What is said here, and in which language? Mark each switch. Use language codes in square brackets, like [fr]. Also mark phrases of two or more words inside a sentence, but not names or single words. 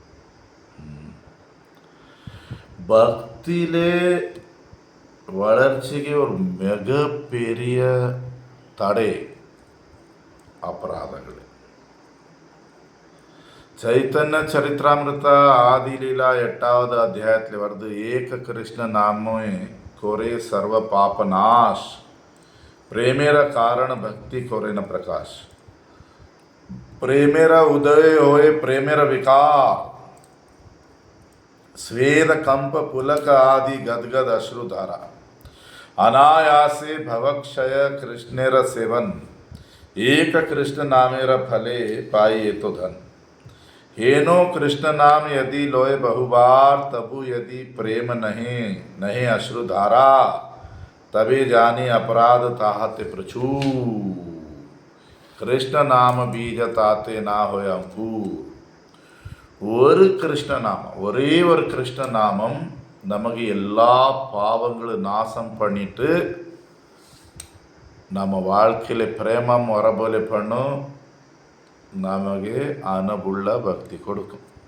[ta] பக்தியிலே வளர்ச்சிக்கு ஒரு மிகப்பெரிய தடை அபராதங்கள். ಚೈತನ್ಯ ಚರಿತ್ರಾಮೃತ ಆದಿಲೀಲಾ 8வது அத்தியாயத்தில் வருது, [bn] এক কৃষ্ণ নামে করে সর্ব পাপ নাশ, প্রেমের কারণ ভক্তি করে না প্রকাশ, প্রেমের উদয় হয় প্রেমের বিকার, স্বেদ কম্প পুলক আদি গদগদ অশ্রুধারা, অনায়াসে ভবক্ষয় কৃষ্ণের সেবন, এক কৃষ্ণ নামের ফলে পাই এত ধন, হেন কৃষ্ণ নাম যদি লয় বহুবার, তবু যদি প্রেম নহে অশ্রুধারা, তবে জানি অপরাধ তাহাতে প্রচুর, কৃষ্ণ নাম বীজ তাতে না হয় অঙ্কুর. [ta] ஒரு கிருஷ்ண நாமம், ஒரே ஒரு கிருஷ்ண நாமம் நமக்கு எல்லா பாவங்களும் நாசம் பண்ணிட்டு நம்ம வாழ்க்கையில் பிரேமம் வரபோல பண்ணும், நமக்கு அனுபுள்ள பக்தி கொடுக்கும்.